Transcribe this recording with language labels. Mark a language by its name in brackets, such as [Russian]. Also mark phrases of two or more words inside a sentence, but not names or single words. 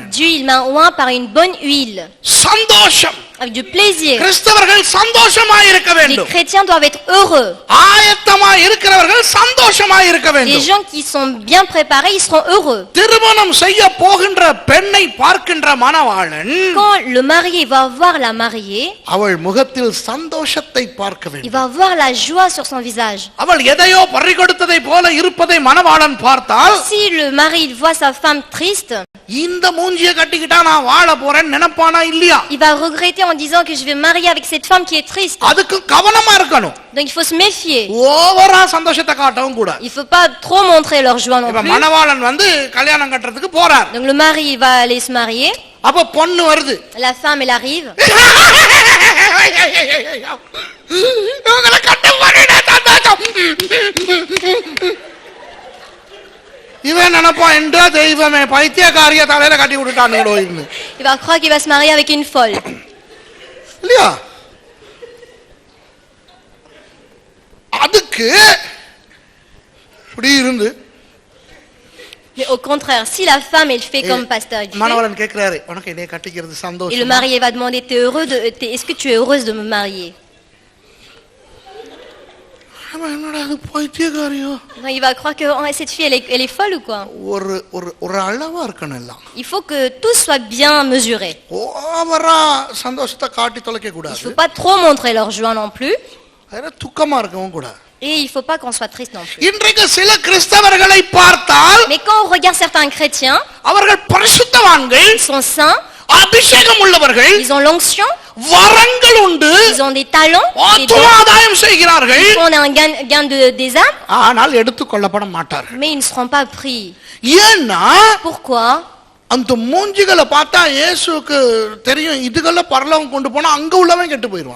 [French] Dieu il m'a oint par une bonne huile, [Tamil] சந்தோஷம், [French] avec du plaisir. [Tamil] கிறிஸ்தவர்கள் சந்தோஷமாய் இருக்க [French] Les [Tamil] வேண்டும். [French] chrétiens doivent être heureux. [Tamil] ஆயத்தமாய் இருக்கிறவர்கள் சந்தோஷமாய் இருக்க [French] Les [Tamil] வேண்டும். [French] gens qui sont bien préparés, ils seront heureux. [Tamil] திருமணம் செய்ய போகின்ற பெண்ணை பார்க்கின்ற மணவாளன் [French] Quand le marié va voir la mariée, [Tamil] அவள் முகத்தில் சந்தோஷத்தை பார்க்க [French] il [Tamil] வேண்டும். [French] va voir la joie sur son visage. [Tamil] அவள் எதையோ பறிகொடுத்ததை போல இருப்பதை மணவாளன் பார்த்தால், [French] Si le mari il voit sa femme triste, [Tamil] இந்த மூஞ்சியை கட்டிக்கிட்டா நான் வாழ போறேன்னு நினைப்பானா இல்லையா? [French] il va regretter en disant que je vais me marier avec cette femme qui est triste. [Tamil] அதுக்கு கவனமா இருக்கணும். [French] Donc il faut se méfier. [Tamil] ஓவரா சந்தோஷத்தை காட்டவும் கூடாது. [French] Il faut pas trop montrer leur joie non [Tamil] இப்ப [French] plus. [Tamil] மணவாளன் வந்து கல்யாணம் கட்டுறதுக்கு போறார். [French] Donc le mari il va aller se marier, [Tamil] அப்ப பொண்ணு வருது. [French] la femme elle arrive. [Tamil] இவங்களை கட்ட போறேனே சந்தோஷம். இவன் நினைப்பான், என்றா தெய்வமே பைத்தியக்காரிய தலையில கட்டி விட்டுட்டான். [French] Il va croire qu'il va se marier avec une folle. [Tamil] இல்லையா? அதுக்கு இப்படி இருந்து [French] Mais au contraire, si la femme elle fait comme pasteur elle fait, [Tamil] மணவாளன் கேட்கிறாரு, உனக்கு என்னைய கட்டிக்கிறது [French] et le [Tamil] சந்தோஷம். [French] marié va demander est-ce que tu es heureuse de me marier? [Tamil] அவன் என்னடா அது பைத்தியக்காரியோ? [French] Non, il va croire que oh, cette fille elle est folle ou quoi? [Tamil] ஒரு ஒரு ஒரு அளவா இருக்கணும் எல்லாம். [French] Il faut que tout soit bien mesuré. [Tamil] ஓவரா சந்தோஷத்தை காட்டி தொலைக்க [French] Il ne [Tamil] கூடாது. [French] faut pas trop montrer leur joie non plus. [Tamil] அதனால துக்கமா இருக்கவும் கூடாது. [French] Et il ne faut pas qu'on soit triste non plus. [Tamil] இன்றைக்கு சில கிறிஸ்தவர்களை பார்த்தால் [French] Mais quand on regarde certains chrétiens, [Tamil] அவர்கள் பரிசுத்தவான்கள், [French] ils sont saints, [Tamil] அபிஷேகம் உள்ளவர்கள், [French] ils ont l'onction, [Tamil] வரங்கள் உண்டு, [French] ils ont des talents, des [Tamil] ஆத்தும [French] dons, [Tamil] ஆதாயம் செய்கிறார்கள், [French] ils font un gain des âmes, [Tamil] ஆனால் எடுத்துக்கொள்ளப்பட மாட்டார்கள். [French] mais ils ne seront pas pris. [Tamil] ஏன்னா [French] Pourquoi? [Tamil] அந்த மூஞ்சிகளை பார்த்தா இயேசுவுக்கு தெரியும் இதுகளை பரலோகம் கொண்டு போனா அங்க உள்ளவன் கெட்டு போயிடுவான்.